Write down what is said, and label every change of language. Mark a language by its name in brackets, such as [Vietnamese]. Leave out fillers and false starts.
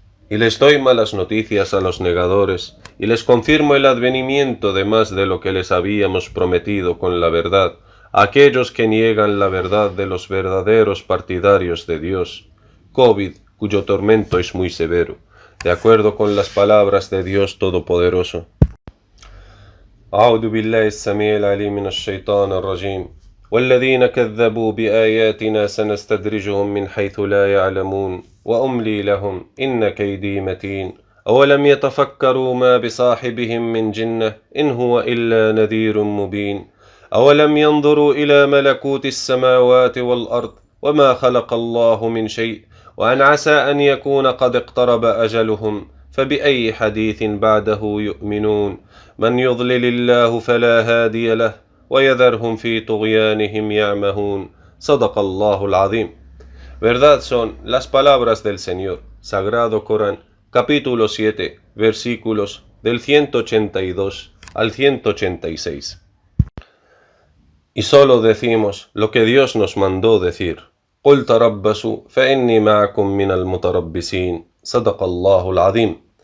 [Spanish] Y les doy malas noticias a los negadores, y les confirmo el advenimiento de más de lo que les habíamos prometido con la verdad, a aquellos que niegan la verdad de los verdaderos partidarios de Dios, COVID, cuyo tormento es muy severo, de acuerdo con las palabras de Dios Todopoderoso. [Arabic] أعوذ بالله السميع العليم من الشيطان الرجيم والذين كذبوا بآياتنا سنستدرجهم من حيث لا يعلمون وأملي لهم إن كيدي متين أولم يتفكروا ما بصاحبهم من جنة إن هو إلا نذير مبين أولم ينظروا إلى ملكوت السماوات والأرض وما خلق الله من شيء وأن عسى أن يكون قد اقترب أجلهم فبأي حديث بعده يؤمنون من يضلل الله فلا هادي له ويذرهم في طغيانهم يعمهون صدق الله العظيم. [Spanish] Verdad son las palabras del Señor, Sagrado Corán, capítulo 7, versículos del 182 al 186. Y solo decimos lo que Dios nos mandó decir. [Arabic] قُلْ تَرَبَّصُوا فَإِنِّي مَعَكُمْ مِنَ الْمُتَرَبِّصِينَ صدق الله العظيم.